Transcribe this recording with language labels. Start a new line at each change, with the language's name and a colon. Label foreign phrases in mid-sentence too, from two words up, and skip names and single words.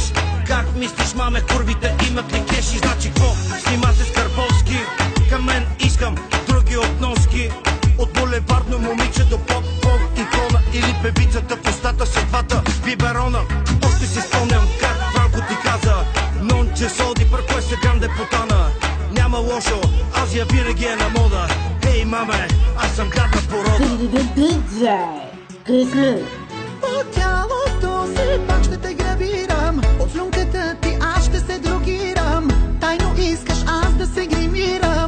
Bulgarian: Как мислиш, маме, курвите имат ли кеши? Значи какво? Снима се с Карповски. Към мен искам други относки. От булевардно момиче до поп-поп икона. Или певицата в устата с двата биберона. Още си спомням как Франко ти каза:
Italian: non c'è soldi per questa grande puttana.
Bulgarian: Няма лошо, Азия винаги е на мода. Хей, маме, аз съм гадна порода. DJ Keklu. По тялото си пак ще те грабирам. От слюнката ти аз ще се дрогирам. Тайно искаш аз да се гримирам.